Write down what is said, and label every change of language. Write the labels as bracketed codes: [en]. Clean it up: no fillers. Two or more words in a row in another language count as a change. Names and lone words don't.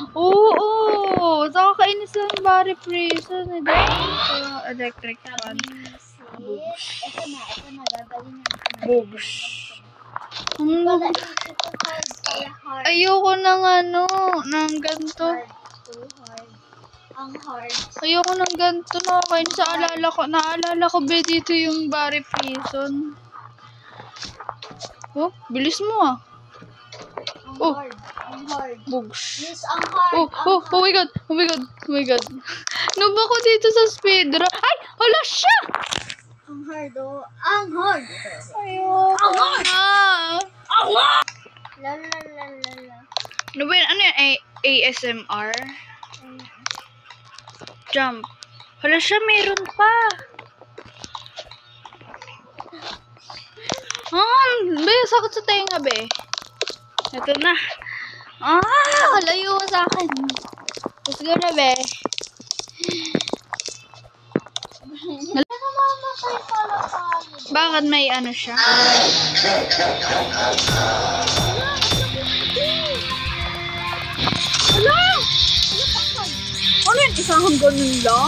[tl] Oo, nakakainis lang yung bari prison. Hindi ko [en] electric fan. [tl] Ito na, gagaling natin. Boobs. Wala ito hard pala hard. Ayoko ng ano, ng ganito. [en] Hard, too hard. [tl] Ang hard. Ayoko ng ganito. Nakakainis. Naalala ko ba dito yung bari prison. Oh, bilis mo ah. Ang Oh. hard. Ang hard. Boobs. Yes, ang hard. [en] Oh my god. Oh my god. Oh my god. [tl] Noob ako dito sa speedrun. Ay, hala siya! Ang hard, oh. Ang hard. Ayoko na. La la la la la. Ano ba yun? Ano yung ASMR? Jump. Hala siya, meron pa. Be, sakit sa tenga, be. Ito na. Layo sa akin. [en] Let's go [tl] na, be. Namamatay pala tayo. Bakit may ano siya? Hala! Ano yun? Isang ganun lang?